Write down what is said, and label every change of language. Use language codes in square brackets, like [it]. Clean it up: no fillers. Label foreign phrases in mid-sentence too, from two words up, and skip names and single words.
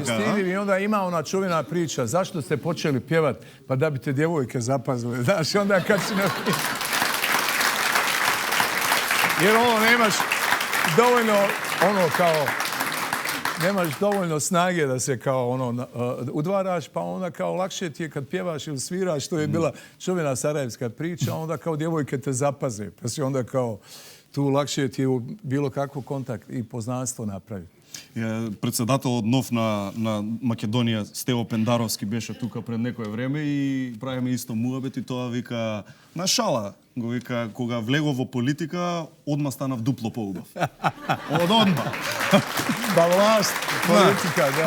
[bs] Da, i stidljiv, i onda ima ona čuvena priča, zašto ste počeli pjevat, pa da bi te djevojke zapazile, znaš, onda kad si jer nemaš dovoljno, nemaš dovoljno snage da se kao udvaraš, pa onda kao lakše ti je kad pjevaš ili sviraš, to je bila čuvena sarajevska priča, onda kao djevojke te zapaze, pa si onda kao tu lakše ti je bilo kakvo kontakt i poznanstvo napraviti. [mk] Председателот нов на Македонија, Стево Пендаровски, беше тука пред некое време и правиме исто муабет и тоа вика на шала. Го вика, кога влегов во политика, одма станав дупло поубав. Одма. Па власт, политика, да.